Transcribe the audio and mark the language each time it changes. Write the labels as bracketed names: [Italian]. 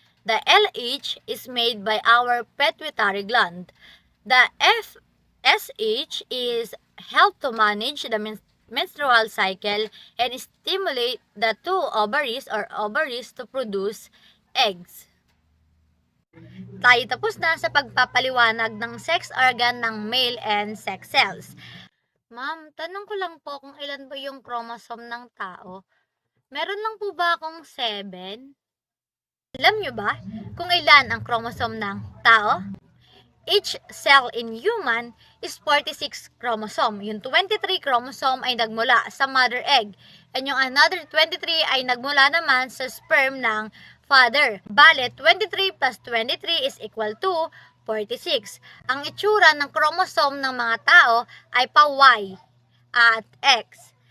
[English] The LH is made by our pituitary gland. The FSH is help to manage the menstrual cycle and stimulate the two ovaries to produce eggs. [Filipino] Tayo tapos na sa pagpapaliwanag ng sex organ ng male and sex cells. Ma'am, tanong ko lang po kung ilan ba yung chromosome ng tao? Meron lang po ba akong 7? Alam nyo ba kung ilan ang chromosome ng tao? [English] Each cell in human is 46 chromosome. [Filipino] Yung 23 chromosome ay nagmula sa mother egg. And yung another 23 ay nagmula naman sa sperm ng father. Bale, [English] 23 plus 23 is equal to 46. [Filipino] Ang itsura ng chromosome ng mga tao ay pa Y at X.